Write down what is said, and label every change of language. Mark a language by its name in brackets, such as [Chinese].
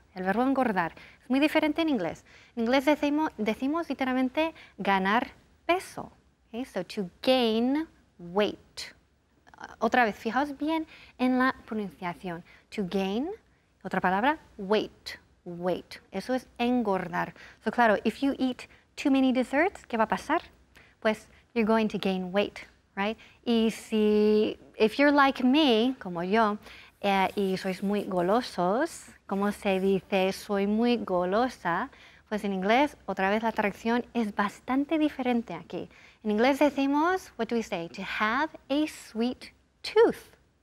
[Spanish] El verbo engordar es muy diferente en inglés. En inglés decimos literalmente ganar peso. Okay? [English] So to gain weight. [Spanish] Otra vez, fijaos bien en la pronunciación. [English] To gain, [Spanish] otra palabra, [English] weight, weight. [Spanish] Eso es engordar. So claro, [English] if you eat too many desserts, [Spanish] ¿qué va a pasar? Pues [English] you're going to gain weight. Right? [Spanish] Y [English] if you're like me, [Spanish] como yo, y sois muy golosos, ¿cómo se dice soy muy golosa? Pues en inglés, otra vez la traducción es bastante diferente aquí. En inglés decimos, [English] what do we say? To have a sweet tooth.